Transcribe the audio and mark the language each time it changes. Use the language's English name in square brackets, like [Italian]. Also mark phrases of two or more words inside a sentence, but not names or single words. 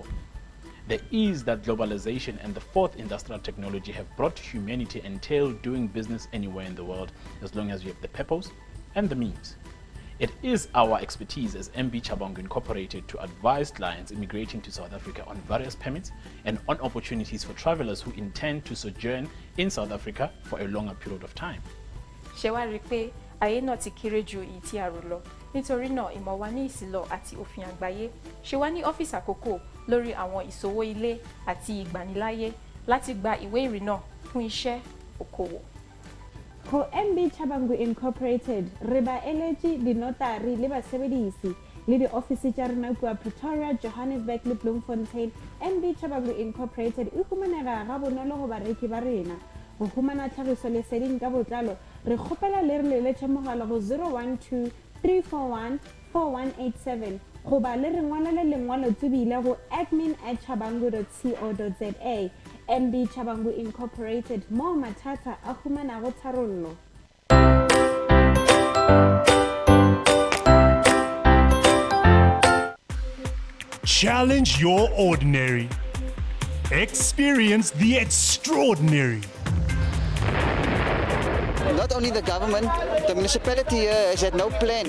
[English] The ease that globalization and the fourth industrial technology have brought to humanity entail doing business anywhere in the world as long as you have the purpose and the means. It is our expertise as MB Chabangu Incorporated to advise clients immigrating to South Africa on various permits and on opportunities for travelers who intend to sojourn in South Africa for a longer period of time. [Yoruba] Nítorí náà ìmọ̀ wa ní ìsìlọ̀ àti òfin àgbáyé ṣe wá ní ọ́fíìsì àkókò lórí àwọn ìṣòwò ilé àti ìgbaniláyé láti gba ìwé ìrìnnà fún iṣẹ́ okòwò. [Northern Sotho] Ho MB Chabangu Incorporated re ba eletsi dinotari le basebedisi le di-office tša rena kua Pretoria, Johannesburg le Bloemfontein. MB Chabangu Incorporated e humanega ga bonolo go bareki ba rena. Go humana tlhagiso leseding ka botlalo re kgopela le re leletše mogala go 012 341 4187 goba le re ngwalele lengwalo tsebile go admin@chabangu.co.za. MB Chabangu Incorporated, mo mathata a humanago tharollo. [English] Challenge your ordinary. Experience the extraordinary. Not only the government, the municipality here has had no plan.